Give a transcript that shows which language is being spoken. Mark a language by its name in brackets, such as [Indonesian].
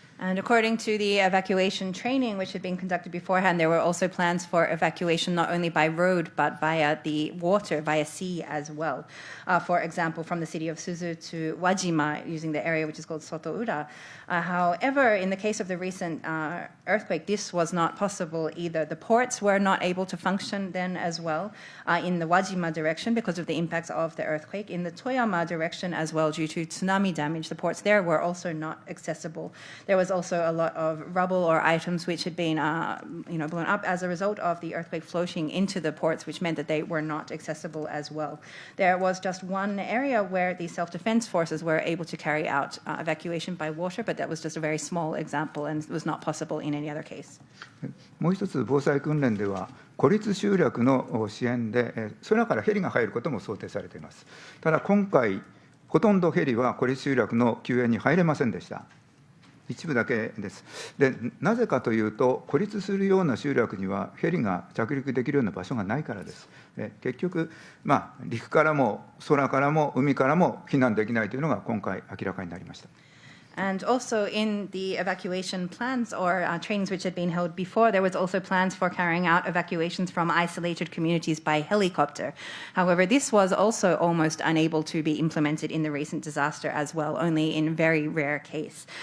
[English] And according to the evacuation training, which had been conducted beforehand, there were also plans for evacuation not only by road, but via the water, via sea as well. For example, from the city of Suzu to Wajima, using the area which is called Sotoura. However, in the case of the recent earthquake, this was not possible either. The ports were not able to function then as well in the Wajima direction because of the impacts of the earthquake. In the Toyama direction as well, due to tsunami damage, the ports there were also not accessible. There was also a lot of rubble or items which had been blown up as a result of the earthquake floating into the ports, which meant that they were not accessible as well. There was just one area where the self-defense forces were able to carry out evacuation by water, but that was just a very small example and was not possible in any other case. [Japanese] もう一つ防災訓練では孤立集落の支援で空からヘリが入ることも想定されています。ただ今回ほとんどヘリは孤立集落の救援に入れませんでした。一部だけです。で、なぜかというと、孤立するような集落にはヘリが着陸できるような場所がないからです。結局、陸からも空からも海からも避難できないというのが今回明らかになりました。 [English] And also in the evacuation plans or trainings which had been held before, there was also plans for carrying out evacuations from isolated communities by helicopter. However, this was also almost unable to be implemented in the recent disaster as well, only in very rare case.